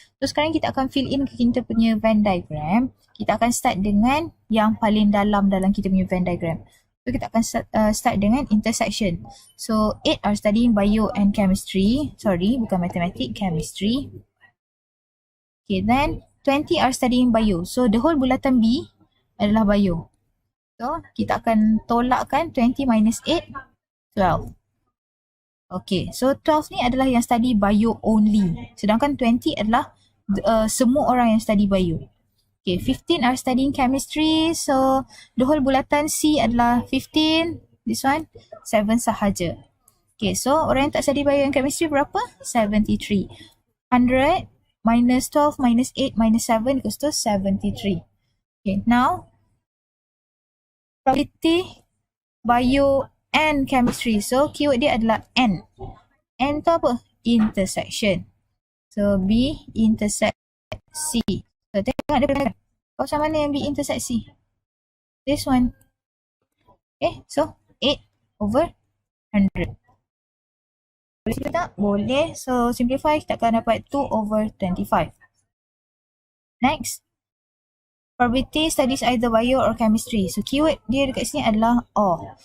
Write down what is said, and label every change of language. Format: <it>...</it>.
<ms>So, sekarang kita akan fill in kita punya Venn diagram. Kita akan start dengan yang paling dalam kita punya Venn diagram. So, kita akan start dengan intersection.</ms> <en>So, 8 are studying bio and chemistry. Sorry,</en> <ms>bukan matematik,</ms> <en>chemistry. Okay, then 20 are studying bio. So, the whole</en> <ms>bulatan B adalah bio. So, kita akan tolakkan 20 minus 8, 12. Okay, so 12 ni adalah yang</ms> <en>study bio only.</en> <ms>Sedangkan 20 adalah semua orang yang study bio.</ms> <en>Okay, 15 are studying chemistry. So, the whole bulatan C adalah 15. This one,</en> <ms>7 sahaja. Okay, so orang yang tak study bio and chemistry berapa? 73.</ms> <en>100 minus 12 minus 8 minus 7 equals to 73. Okay, now, probability bio and chemistry.</en> <ms>So, keyword dia adalah N. N tu apa? Intersection. So, B intersect C. So, tengok dia kawasan mana yang B intersect C?</ms> <en>This one. Okay, so 8 over 100.</en> <ms>Boleh kita tak? Boleh. So, simplify, kita akan dapat</ms> <en>2 over 25. Next. Probability studies either bio or chemistry.</en> <ms>So, keyword dia dekat sini adalah or.</ms>